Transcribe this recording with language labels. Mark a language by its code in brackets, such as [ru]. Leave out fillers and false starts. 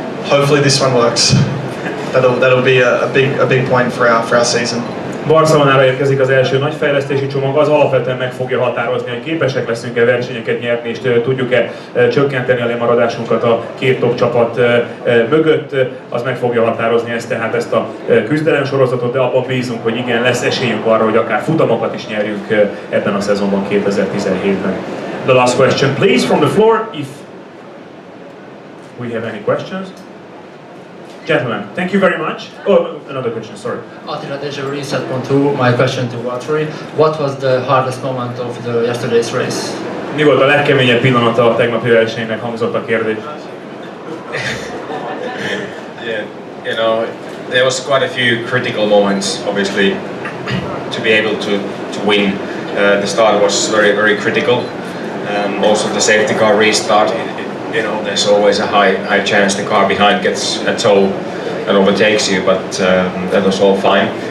[en] Hopefully this one works. That'll be a big point for our season. [hu] Barcelonára érkezik az első nagy fejlesztési csomag, az alapvetően meg fogja határozni, hogy képesek leszünk-e versenyeket nyerni, és tudjuk-e csökkenteni a lemaradásunkat a két top csapat mögött, az meg fogja határozni ezt a küzdelemsorozatot, de abban bízunk, hogy igen, lesz esélyünk arra, hogy akár futamokat is nyerjünk ebben a szezonban 2017-ben. [en] The last question, please, from the floor, if we have any questions. Gentlemen, thank you very much. Oh, another question, sorry. Attila Dezső, Reset.hu. My question to Valtteri. What was the hardest moment of the yesterday's race? [hu] Mi volt a legkeményebb pillanata a tegnapi versenynek, hangzott a kérdés. [en] Yeah, you know, there was quite a few critical moments, obviously, to be able to win. The start was very critical. Also the safety car restart. You know, there's always a high chance the car behind gets a tow and overtakes you, but that was all fine.